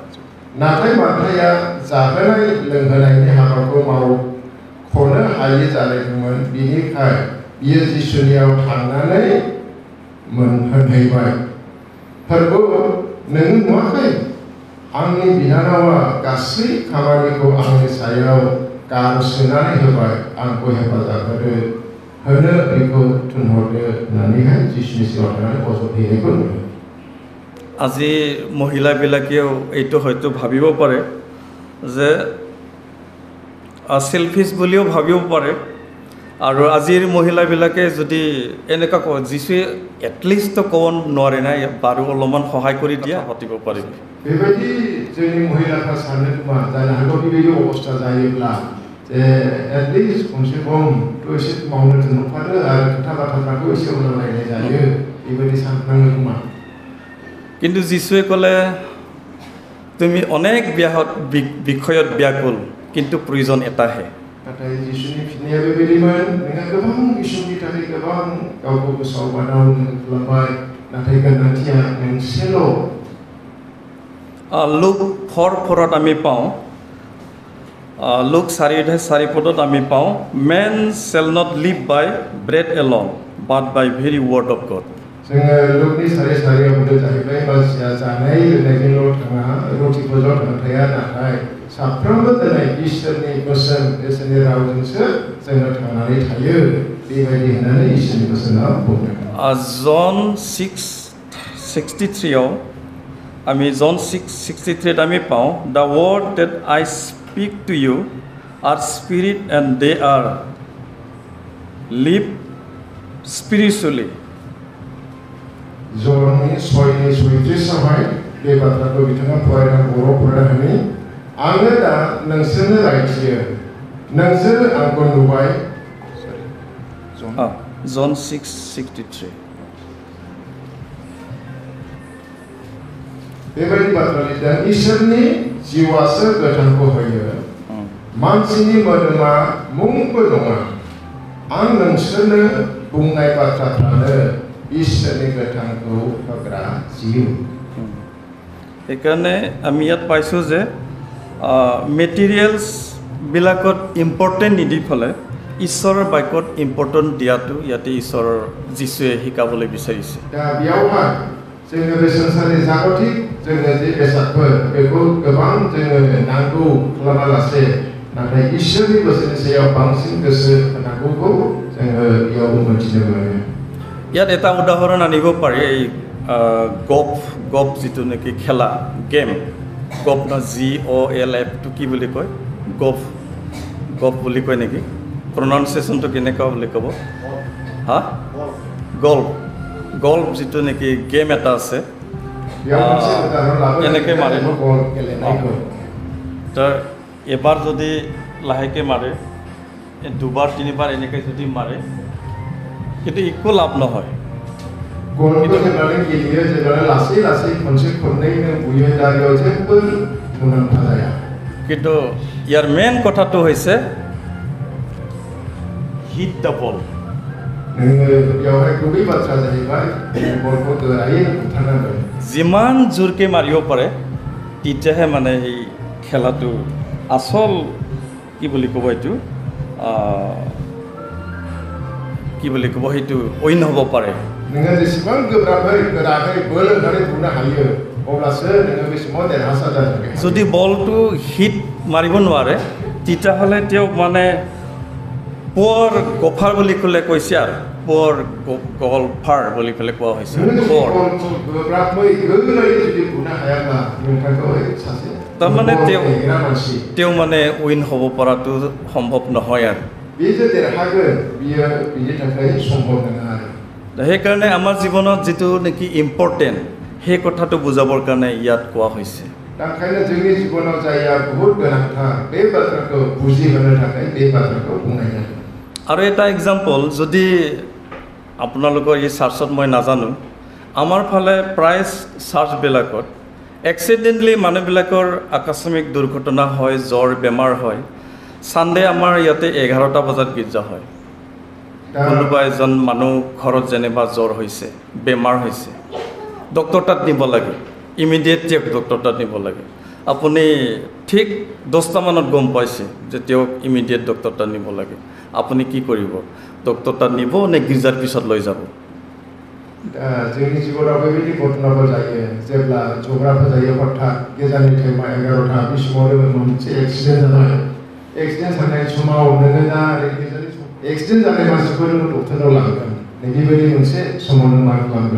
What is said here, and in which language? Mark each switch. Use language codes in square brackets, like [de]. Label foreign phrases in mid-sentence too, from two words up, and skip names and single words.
[brx] नाथाय मार्थाया जाहोनाय लोंहोनायनि हाबाखौ मावख'नो हायै जालायदोंमोन बिनिखाय बियो जिसुनियाव थांनानै मोनहैबाय फोरबो नों नुवाखै आंनि बिनानावा गासै खामानिखौ आंनि सायाव गारसोनानै होबाय आंखौ हेफाजाब होनो बेखौ थुनहरदो होननानैहाय जिसुनि सिगाङाव थांनानै गसंहैनायखौ नुयो [as] আজি মহিলাবিলাকেও এইটো হয়তো ভাবিব পাৰে যে সেলফিছ বুলিও ভাবিব পাৰে আৰু আজিৰ মহিলাবিলাকে যদি এনেকুৱা কয় যিশুৱে এটলিষ্ট ক'ব নোৱাৰে নাই বাৰু অলপমান সহায় কৰি দিয়া পাতিব পাৰিব [brx] बेबायदि जोंनि महिलाफ्रा सानो खोमा जानो हागौ बेबायदि अबस्था जायोब्ला जे एटलिस्ट खमसे खमथ' एसे मावनो थुनहरफादो आरो खोथा बाथ्राफोरखौ एसे उनाव रायलाय जायो बेबायदि सानफ्लाङो खोमा [as] কিন্তু যিশুৱে ক'লে তুমি অনেক বিষয়ত ব্যাকুল কিন্তু প্ৰয়োজন এটাহে [brx] नाथाय जिसुनि फिननाया बेबायदिमोन नोंहा गोबां इसुनि थाखाय गोबां गावखौ गोसोआव बानाव खालामबाय नाथाय गोनांथिया मोनसेल' [en] লুক 4:4 [as] আমি পাওঁ লুক 4:4 আমি পাওঁ [en] men shall not live by bread alone but by every word of God [brx] जोङो लुकनि सारियाव बुंदों जाहैबाय मानसिया जानाय लोंनायजोंल' थाङा रुटिफोरजों थांथाया नाथाय साफ्रोमबो दिनै इसोरनि बोसोन इसोरनि रावजोंसो जोङो थांनानै थायो बेबायदि होननानै इसोरनि बोसोनाव बुंदों [en] जन 6:63 [as] আমি জন 6:63 আমি পাওঁ [en] the word that I speak to you are spirit and they are life spiritually [brx] ज'नि 6:33 बे बाथ्राखौ बिथाङा फरायना बर' फरायनानै आङो दा नोंसोरनो रायथियो नोंसोर आंखौ नुबाय जन 6:63 बेबायदि बाथ्रा लिरदों इसोरनि जिउआसो गोथांखौ होयो मानसिनि मोदोमा मुंबो नङा आं नोंसोरनो बुंनाय बाथ्राफ्रानो इसोरनि गोथांखौ होग्रा जिउ [as] সেইকাৰণে আমি ইয়াত পাইছোঁ যে মেটেৰিয়েলছবিলাকত ইম্পৰ্টেণ্ট নিদি ফেলে ঈশ্বৰৰ বাক্যত ইম্পৰ্টেণ্ট দিয়াটো ইয়াতে ঈশ্বৰৰ যিশুৱে শিকাবলৈ বিচাৰিছে [brx] दा बेयावहाय जोङो बे संसारनि जागतिक जोङो जे बेसादफोर बेखौ गोबां जोङो नांगौ खालामालासे नाथाय इसोरनि बोसोननि सायाव बांसिन गोसो होनांगौखौ जोङो बेयाव मोनथिनो मोनो [as] ইয়াত এটা উদাহৰণ আনিব পাৰি এই গল্ফ যিটো নেকি খেলা গেম গল্ফ না GOLF টো কি বুলি কয় গল্ফ বুলি কয় নেকি প্ৰনাউন্সিয়েশ্যনটো কেনেকুৱা বুলি ক'ব হা গল্ফ যিটো নেকি গেম এটা আছে এনেকৈ মাৰে তাৰ এবাৰ যদি লাহেকৈ মাৰে দুবাৰ তিনিবাৰ এনেকৈ যদি মাৰে কিন্তু একো লাভ নহয় [brx] गलखौ जेब्लानो गेलेयो जेब्लानो लासै लासै खनसे खननैनो बुयो दा बेयाव जेबो मुलाम्फा जाया [as] কিন্তু ইয়াৰ মেইন কথাটো হৈছে [en] hit the ball [brx] नोङो बेयावहाय गुबै बाथ्रा जाहैबाय बलखौ गोरायै बुथारनांगोन [as] যিমান জোৰকৈ মাৰিব পাৰে তেতিয়াহে মানে এই খেলাটো আচল কি বুলি ক'ব এইটো কি বুলি ক'ব সেইটো উইন হ'ব পাৰে [brx] नोङो जेसेबां गोब्राबै गोरायै बोलो होनानै बुनो हायो अब्लासो नोङो बे समाव देरहासार जागोन [as] যদি বলটো হিট মাৰিব নোৱাৰে তেতিয়াহ'লে তেওঁক মানে [en] poor golfer [as] বুলি ক'লে কৈছে আৰু [en] poor golfer [as] বুলি পেলাই কোৱা হৈছে তাৰমানে তেওঁ মানে উইন হ'ব পৰাটো সম্ভৱ নহয় আৰু সেইকাৰণে আমাৰ জীৱনত যিটো নেকি ইম্পৰ্টেণ্ট সেই কথাটো বুজাবৰ কাৰণে ইয়াত কোৱা হৈছে [brx] ओंखायनो जोंनि जीवनाव जायआ बहुत गोनांथार बे बाथ्राखौ बुजिहोनो थाखाय बे बाथ्राखौ बुंनाय जादों [as] আৰু এটা एग्जाम्पल যদি আপোনালোকৰ এই চাৰ্চত মই নাজানো আমাৰ ফালে প্ৰায় চাৰ্চবিলাকত এক্সিডেণ্টলি মানুহবিলাকৰ আকস্মিক দুৰ্ঘটনা হয় জ্বৰ বেমাৰ হয় সানডে আমাৰ ইয়াতে 11টা বজাত গীৰ্জা হয় কোনোবা এজন মানুহ ঘৰত যেনিবা জ্বৰ হৈছে বেমাৰ হৈছে ডক্টৰ তাত নিব লাগে [en] immediate doctor [as] তাত নিব লাগে আপুনি ঠিক 10টা মানত গম পাইছে যে তেওঁক [en] immediate doctor [as] তাত নিব লাগে আপুনি কি কৰিব ডক্টৰ তাত নিব নে গীৰ্জাৰ পিছত লৈ যাব [brx] जोंनि जीवनाव बेबायदि घटनाफोर जायो जेब्ला जग्राफोर जायो हठाৎ गेजाननि टाइमा 11टा बे समावनो मोनसे एक्सिडेन्ट जाबाय एक्सिडेन्ट जानाय समाव नोङो दा एक्सिडेन्ट जानाय मानसिफोर डक्टरनाव लांगोन बेबायदि मोनसे समाव नों मा खालामगोन